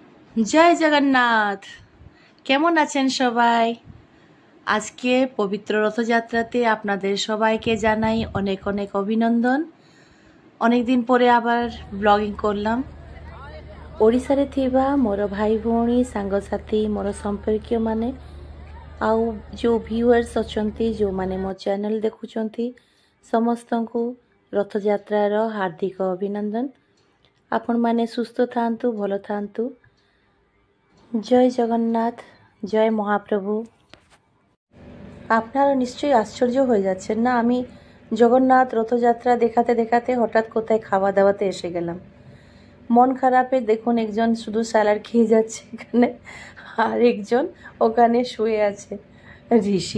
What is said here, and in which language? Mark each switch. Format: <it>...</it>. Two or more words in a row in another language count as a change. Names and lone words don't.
<bn>জয় জগন্নাথ। কেমন আছেন সবাই? আজকে পবিত্র রথযাত্রাতে আপনাদের সবাইকে জানাই অনেক অনেক অভিনন্দন। অনেক দিন পরে আবার ব্লগিং করলাম।</bn> <or>ଓଡ଼ିଶାରେ ଥିବା ମୋର ଭାଇ ଭଉଣୀ ସାଙ୍ଗସାଥି ମୋର ସମ୍ପର୍କୀୟମାନେ ଆଉ ଯେଉଁ ଭିୟୁଅର୍ସ ଅଛନ୍ତି, ଯେଉଁମାନେ ମୋ ଚ୍ୟାନେଲ୍ ଦେଖୁଛନ୍ତି, ସମସ୍ତଙ୍କୁ ରଥଯାତ୍ରାର ହାର୍ଦ୍ଦିକ ଅଭିନନ୍ଦନ। ଆପଣମାନେ ସୁସ୍ଥ ଥାଆନ୍ତୁ, ଭଲ ଥାଆନ୍ତୁ।</or> <bn>জয় জগন্নাথ, জয় মহাপ্রভু। আপনারা নিশ্চয়ই আশ্চর্য হয়ে যাচ্ছেন না, আমি জগন্নাথ রথযাত্রা দেখাতে দেখাতে হঠাৎ কোথায় খাওয়া দাওয়াতে এসে গেলাম। মন খারাপে দেখুন, একজন শুধু স্যালাড খেয়ে যাচ্ছে এখানে, আর একজন ওখানে শুয়ে আছে, ঋষি।</bn>